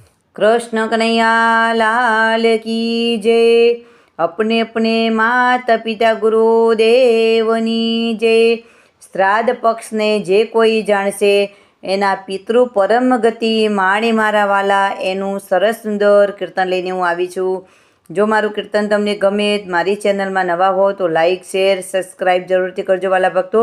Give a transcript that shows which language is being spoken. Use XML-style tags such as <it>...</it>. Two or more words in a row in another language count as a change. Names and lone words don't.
<hi>कृष्ण कन्हैया लाल की जय। अपने अपने माता पिता गुरुदेवनी जय।</hi> <gu>શ્રાદ્ધ પક્ષને જે કોઈ જાણશે એના પિતૃ પરમ ગતિ માણી મારા વાલા, એનું સરસ સુંદર કીર્તન લઈને હું આવી છું. જો મારું કીર્તન તમને ગમે, મારી ચેનલમાં નવા હો તો</gu> <en>like share subscribe</en> <gu>જરૂરથી કરજો વાલા ભક્તો.</gu>